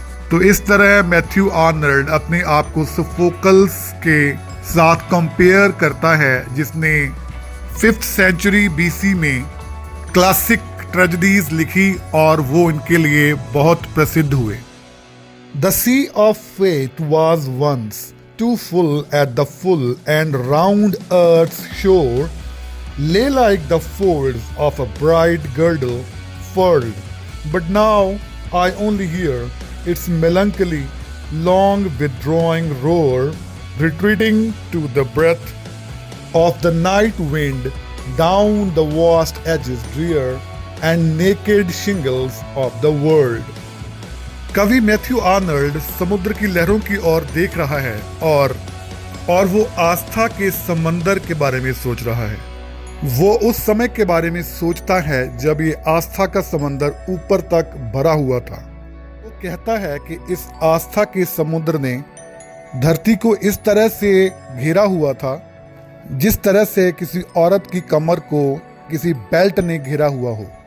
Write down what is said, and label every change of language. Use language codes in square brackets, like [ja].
[hi] तो इस तरह मैथ्यू आर्नल्ड अपने आप को सोफोकल्स के साथ कंपेयर करता है जिसने 5th सेंचुरी BC में क्लासिक ट्रेजेडीज लिखी और वो इनके लिए बहुत प्रसिद्ध हुए। [en] The sea of faith was once too full at the full, and round earth's shore lay like the folds of a bright girdle furled. But now I only hear its melancholy, long withdrawing roar, retreating to the breath of the night wind down the vast edges drear and naked shingles of the world. [hi] कवि Matthew Arnold समुद्र की लहरों की ओर देख रहा है और वो आस्था के समंदर के बारे में सोच रहा है। वो उस समय के बारे में सोचता है जब ये आस्था का समंदर ऊपर तक भरा हुआ था। वो कहता है कि इस आस्था के समुद्र ने धरती को इस तरह से घेरा हुआ था जिस तरह से किसी औरत की कमर को किसी बेल्ट ने घेरा हुआ हो।